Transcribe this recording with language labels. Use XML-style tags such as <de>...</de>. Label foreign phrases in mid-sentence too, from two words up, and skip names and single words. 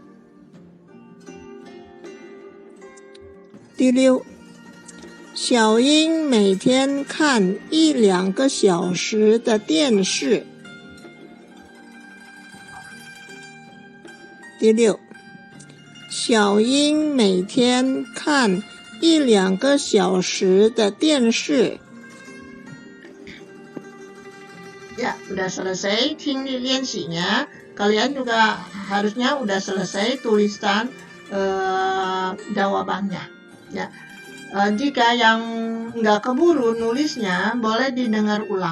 <zh>第六，小英每天看1-2个小时的电视。第六，小英每天看1-2个小时的电视。</zh> <id>Ya, udah selesai liensinya. Kalian juga harusnya udah selesai tulisan jawabannya. Ya, jika yang nggak keburu nulisnya, boleh didengar ulang.</id>